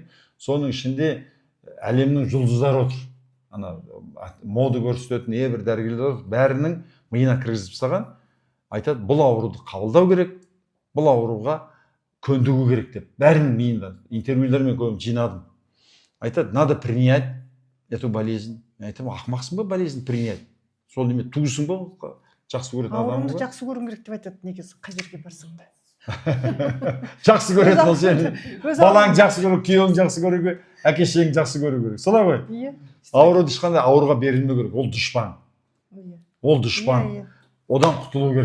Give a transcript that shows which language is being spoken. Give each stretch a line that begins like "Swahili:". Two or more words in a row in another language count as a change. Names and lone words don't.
Kazakh: Соның ішінде әлемнің жұлдыздары отыр. Мода көрсететін небір дәрігерлер отыр. Бәрінің миына кіргізіп тастаған. Айтады, бұл ауруды қабылдау керек, бұл ауруға көндігу керек деп. Бәрінің миында интервьюлермен көбін жинадым. Айтады,
Russian: надо принять эту болезнь.
Kazakh: Мен айтамын, ақымақсың ба
Russian: болезнь принять?
Kazakh: Сол неме туысың ба? Жақсы көретін адамың ба? Аурумды жақсы көру керек деп айтады, негізі қай жерге барсаң да. Жақсы көретін ол сені. Балаң жақсы көру, күйеуің жақсы көру керек, әке-шешең жақсы көру керек. Солай ғой? Иә. Ауруды ешқандай ауруға берілмеу керек. Ол дұшпан. Ол дұшпан. Одан құтылу керек.